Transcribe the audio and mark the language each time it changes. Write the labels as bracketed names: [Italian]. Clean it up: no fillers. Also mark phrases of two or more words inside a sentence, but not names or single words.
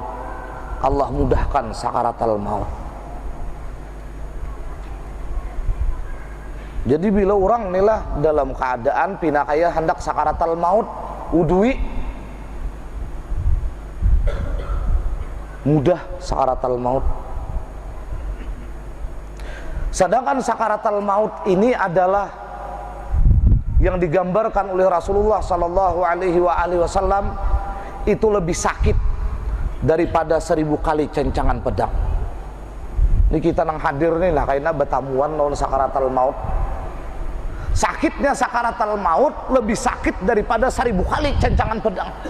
[Indonesian] Allah mudahkan sakaratul maut. Jadi bila orang inilah dalam keadaan pinakaya hendak sakaratul maut, wudui, mudah sakaratul maut. Sedangkan sakaratul maut ini adalah yang digambarkan oleh Rasulullah [Arabic] صلى الله عليه وسلم [Indonesian] itu lebih sakit daripada 1000 kali cencangan pedang. [Banjar] Ini kita nang hadir nih lah karena betamuan lawan sakaratul maut. [Indonesian] Sakitnya sakaratul maut lebih sakit daripada 1000 kali cencangan pedang.